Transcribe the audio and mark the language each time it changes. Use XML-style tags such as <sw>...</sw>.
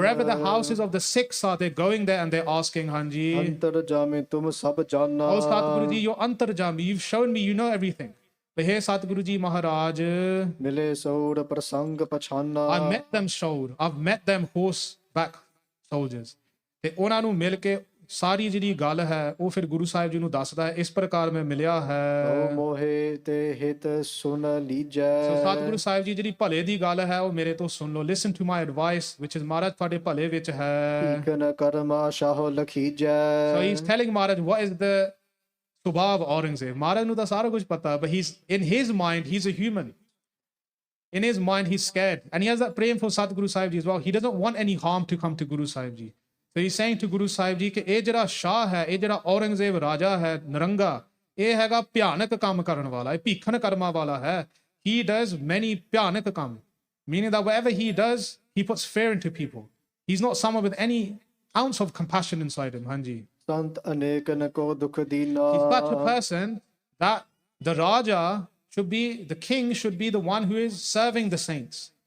<en>Wherever the houses of the Sikhs are, they're going there and they're asking, Hanji.</en> <pa>ਅੰਤਰ ਜਾਮੇ ਤੁਮ ਸਭ ਜਾਨਾ</pa> <en>Oh Satguru ji, you're antarjami. You've shown me, you know everything. But here Satguru ji Maharaj,</en> <pa>ਮਿਲੇ ਸੌੜ ਪ੍ਰਸੰਗ ਪਛਾਨਾ</pa> <en>I met them showed. I've met them horseback soldiers.</en> <pa>ਤੇ ਉਹਨਾਂ ਨੂੰ ਮਿਲ ਕੇ ਸਾਰੀ ਜਿਹੜੀ ਗੱਲ ਹੈ ਉਹ ਫਿਰ ਗੁਰੂ ਸਾਹਿਬ ਜੀ ਨੂੰ ਦੱਸਦਾ ਹੈ, ਇਸ ਪ੍ਰਕਾਰ ਮੈਂ ਮਿਲਿਆ ਓ ਹੈ. ਮੋਹੇ ਤੇ ਹਿਤ ਸੁਨ ਲੀਜੈ ਸੋ ਸਤਿਗੁਰੂ ਸਾਹਿਬ ਜੀ ਜਿਹੜੀ ਭਲੇ ਦੀ ਗੱਲ ਹੈ ਉਹ ਮੇਰੇ ਤੋਂ ਸੁਣ ਲਓ.</pa> <en>listen to my advice which is</en> <pa>ਮਹਾਰਾਜ ਤੁਹਾਡੇ ਭਲੇ ਵਿੱਚ ਹੈ. ਈਕਨ ਕਰਮਾ ਸ਼ਾਹੋ ਲਖੀਜੈ</pa> <en>So he's telling Maharaj what is the subha of Orangzeb. Maharaj</en> <pa>ਨੂੰ ਤਾਂ ਸਾਰਾ ਕੁਝ ਪਤਾ,</pa> <en>but he's in his mind he's a human. In his mind he's scared and he has that praying for Satguru Sahib ji as well. He doesn't want any harm to come to Guru Sahib ji. So he's saying to Guru Sahib ji</en> <pa>ਕਿ ਇਹ ਜਿਹੜਾ ਸ਼ਾਹ ਹੈ, ਇਹ ਜਿਹੜਾ ਔਰੰਗਜ਼ੇਬ ਰਾਜਾ ਹੈ ਨਰੰਗਾ, ਇਹ ਹੈਗਾ ਭਿਆਨਕ ਕੰਮ ਕਰਨ ਵਾਲਾ, ਇਹ ਭੀਖਣ ਕਰਮਾਂ ਵਾਲਾ ਹੈ.</pa> <en>He does many</en> <pa>ਭਿਆਨਕ ਕੰਮ,</pa> <en>meaning that whatever he does, he puts fear into people. He's not someone with any ounce of compassion inside him, Hanji.</en> <pa>ਸੰਤ ਅਨੇਕਨ ਕੋ ਦੁਖ ਦੀਨਾ</pa> <en>He's such a person that the Raja should be, the king should be the one who is serving the saints.</en>